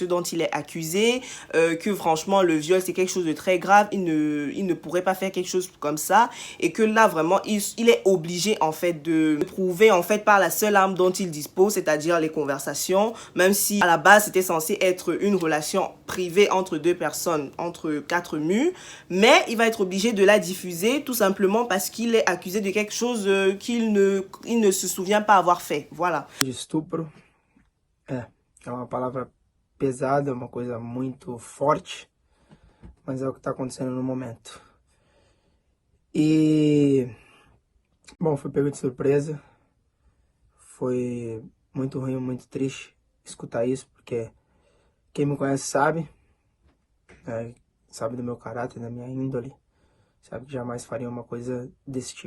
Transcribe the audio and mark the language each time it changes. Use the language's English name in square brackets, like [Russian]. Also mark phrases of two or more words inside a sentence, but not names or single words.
[French] dont il est accusé, que franchement, le viol, c'est quelque chose de très grave, il ne pourrait pas faire quelque chose comme ça, et que là, vraiment, il est obligé, en fait, de prouver, en fait, par la seule arme dont il dispose, c'est-à-dire les conversations, même si, à la base, c'était censé être une relation privée entre deux personnes, entre 4 murs, mais il va être obligé de la diffuser, tout simplement parce qu'il est accusé de quelque chose qu'il ne se souvient pas avoir fait, voilà. [Portuguese] De estupro, é uma palavra pesada, uma coisa muito forte, mas é o que está acontecendo no momento. E, bom, fui pego de surpresa, foi muito ruim, muito triste escutar isso, porque quem me conhece sabe, sabe do meu caráter, da minha índole, sabe que jamais faria uma coisa desse tipo.